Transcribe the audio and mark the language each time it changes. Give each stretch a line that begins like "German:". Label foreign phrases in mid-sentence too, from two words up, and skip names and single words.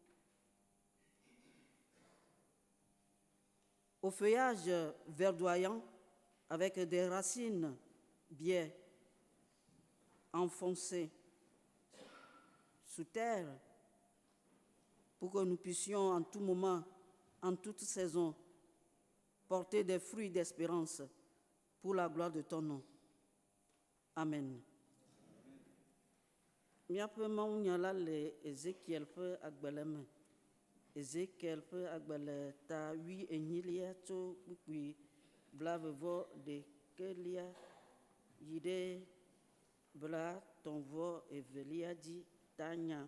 French: au feuillage verdoyant, avec des racines bien enfoncées sous terre, pour que nous puissions en tout moment, en toute saison, porter des fruits d'espérance pour la gloire de ton nom. Amen.
Ewe: Miaƒe mawunya la le Ezekiel ƒe agbalẽ me. Ezekiel ƒe agbalẽ ta 8 tso kpukpui blavevɔ ɖekelia yi ɖe blatɔ̃vɔ evelia dzi tanya.